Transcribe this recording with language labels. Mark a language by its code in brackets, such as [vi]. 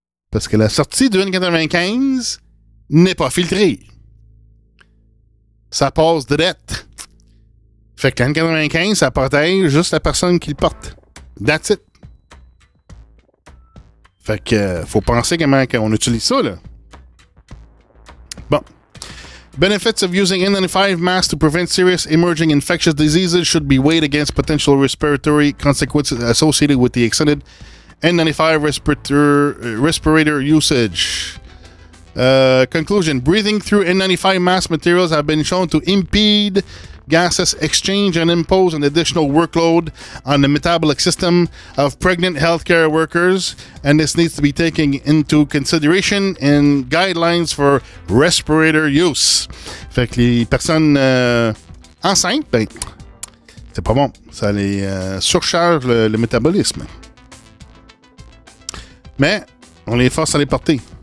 [fr] Parce que la sortie du N95 n'est pas filtrée. Ça passe direct. Fait que N95, ça protège juste la personne qui le porte. [en] That's it. [fr] Fait que faut penser comment on utilise ça, là. Bon. [en] Benefits of using N95 masks to prevent serious emerging infectious diseases should be weighed against potential respiratory consequences associated with the extended N95 respirator usage. Conclusion. Breathing through N95 mask materials have been shown to impede gases exchange and impose an additional workload on the metabolic system of pregnant healthcare workers, and this needs to be taken into consideration in guidelines for respirator use. [fr] Fait que les personnes enceintes, ben, c'est pas bon. Ça les surcharge le métabolisme. Mais on les force à les porter.